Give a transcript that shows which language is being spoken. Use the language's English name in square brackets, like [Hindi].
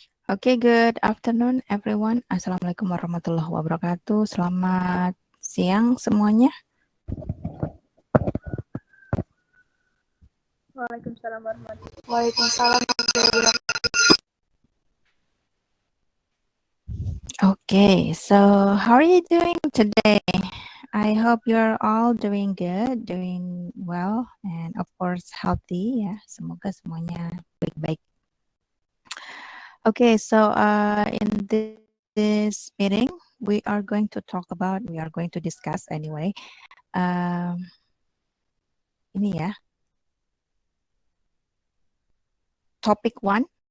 [English] Okay, good afternoon everyone. [Arabic] Assalamualaikum warahmatullahi wabarakatuh. [Indonesian] Selamat siang semuanya. [Arabic] Waalaikumsalam warahmatullahi Waalaikumsalam. [English] Okay, so how are you doing today? I hope you're all doing good, doing well, and of course healthy ya. [Indonesian] Semoga semuanya baik-baik. [English] Okay, so in this meeting, we are going to discuss anyway. [Indonesian] Ini ya, topic 1.